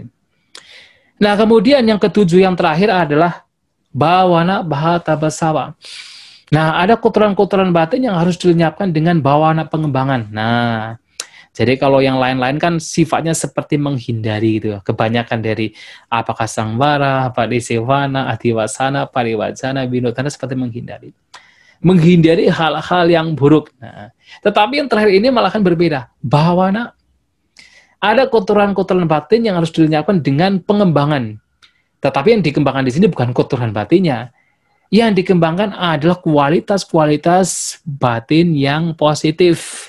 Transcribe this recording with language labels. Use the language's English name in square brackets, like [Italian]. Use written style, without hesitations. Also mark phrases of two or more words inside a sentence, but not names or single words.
[Indonesian] Nah, kemudian yang ketujuh, yang terakhir adalah [Pali] bawana bahata basawa. [Indonesian] Nah, ada kotoran-kotoran batin yang harus dilenyapkan dengan bawana pengembangan. Nah, jadi kalau yang lain-lain kan sifatnya seperti menghindari gitu. Kebanyakan dari apakah [Pali] sangwara, padisewana, adiwasana, pariwajana, vinodana [Indonesian] seperti menghindari. Menghindari hal-hal yang buruk. Nah, tetapi yang terakhir ini malahan berbeda. Bawana. Ada kotoran-kotoran batin yang harus dilenyapkan dengan pengembangan. Tetapi yang dikembangkan di sini bukan kotoran batinnya. Yang dikembangkan adalah kualitas-kualitas batin yang positif.